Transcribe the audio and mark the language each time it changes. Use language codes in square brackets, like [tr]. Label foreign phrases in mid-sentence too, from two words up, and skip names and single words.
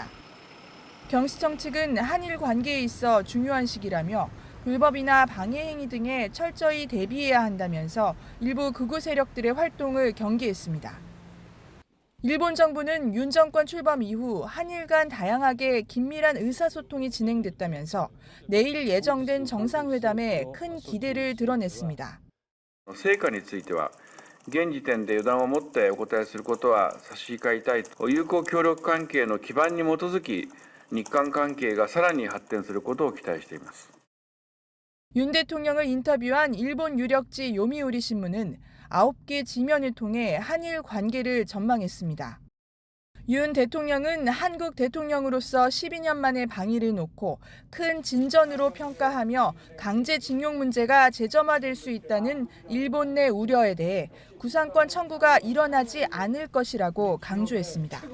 [ko] 경시청 측은 한일 관계에 있어 중요한 시기라며 불법이나 방해 행위 등에 철저히 대비해야 한다면서 일부 극우 세력들의 활동을 경계했습니다. 일본 정부는 윤 정권 출범 이후 한일 간 다양하게 긴밀한 의사소통이 진행됐다면서 내일 예정된 정상회담에 큰 기대를 드러냈습니다. [ja] 成果については現時点で予断を持ってお答えすることは差し控えたいと友好協力関係の基盤に基づき日韓関係がさらに発展することを期待しています. [ko] 윤 대통령을 인터뷰한 일본 유력지 요미우리 신문은 9개 지면을 통해 한일 관계를 전망했습니다. 윤 대통령은 한국 대통령으로서 12년 만에 방위를 놓고 큰 진전으로 평가하며 강제징용 문제가 재점화될 수 있다는 일본 내 우려에 대해 구상권 청구가 일어나지 않을 것이라고 강조했습니다.